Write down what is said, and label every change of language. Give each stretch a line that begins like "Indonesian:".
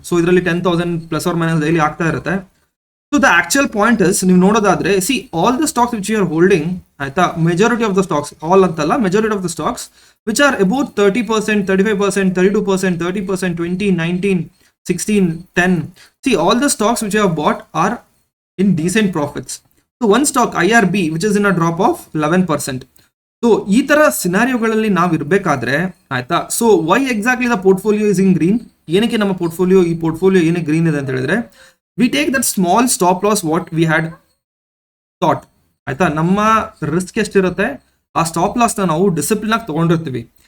Kannada: So ಇದರಲ್ಲಿ 10,000 plus R minus daily ಆಗ್ತಾ ಇರುತ್ತೆ.
English: so the actual point is,
Kannada: ನೀವು ನೋಡೋದಾದ್ರೆ
English: All the stocks which you are holding ಆಯ್ತಾ, majority of the stocks, all ಅಂತಲ್ಲ, majority of the stocks which are about 30%, 35%, 32%, 30%, 20, 19, 16, 10. All the stocks which you have bought are in decent profits. So one stock IRB which is in a drop of 11%.
Kannada: So ಈ ತರ ಸಿನಾರಿಯೋಗಳಲ್ಲಿ ನಾವು ಇರಬೇಕಾದ್ರೆ ಆಯ್ತಾ,
English: So why exactly the portfolio is in green.
Kannada: ಏನಕ್ಕೆ ನಮ್ಮ ಈ portfolio ಏನಕ್ಕೆ green ಇದೆ ಅಂತ ಹೇಳಿದ್ರೆ,
English: we take that small stop loss what we had thought
Kannada: ಆಯ್ತಾ. ನಮ್ಮ ರಿಸ್ಕ್ ಎಷ್ಟಿರುತ್ತೆ, ಆ ಸ್ಟಾಪ್ ಲಾಸ್ ನಾವು ಡಿಸಿಪ್ಲಿನ್ ಆಗಿ ತಗೊಂಡಿರ್ತೀವಿ.